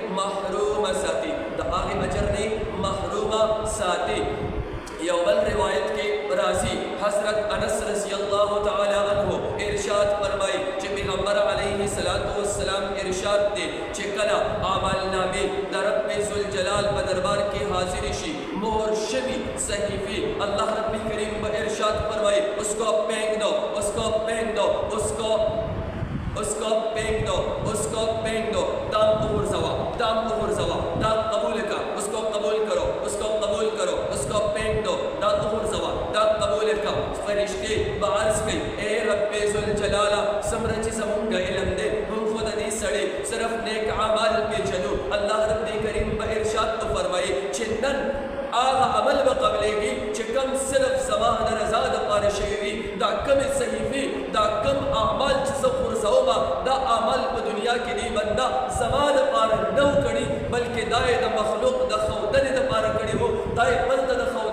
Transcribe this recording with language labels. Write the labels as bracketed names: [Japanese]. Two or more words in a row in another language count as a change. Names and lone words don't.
[Pashto] محرومه ساتي یو بل روایت کې راځي حضرت انس [Arabic] رضی الله تعالی عنہ [Pashto] ارشاد فرمایي چې پیغمبر [Arabic] علیه الصلاۃ والسلام [Pashto] ارشاد دی چې کله اعمال نامې د [Arabic] رب ذوالجلال [Pashto] په دربار کې حاضر شي مهر شوي صحیفې الله رب کریم به ارشاد فرمایي [Urdu] اس کو پھینک دو [Pashto] دام غورځوه دا قبول کا [Urdu] اس کو قبول کرو اس کو پھینک دو [Pashto] دا غورځوه دا قبول کا فرشتے به عرض کوي اے [Arabic] رب ذوالجلال [Pashto] څومره چې زمونږ علم دی موږ خو د دې سړی صرف نیک اعمال پېژنو الله رب کریم به ارشاد فرمایي چې نن هغه عمل به قبلېږي چې کوم صرف زما د رضا دپاره شوي وي دا کمې صحیفې دا کم اعمال چې زه غورځومه دا اعمال په دنیا کې دی بنده زما دپاره نه و کړي بلکې دا یې د مخلوق د ښودنې دپاره کړي دا یې بل ته د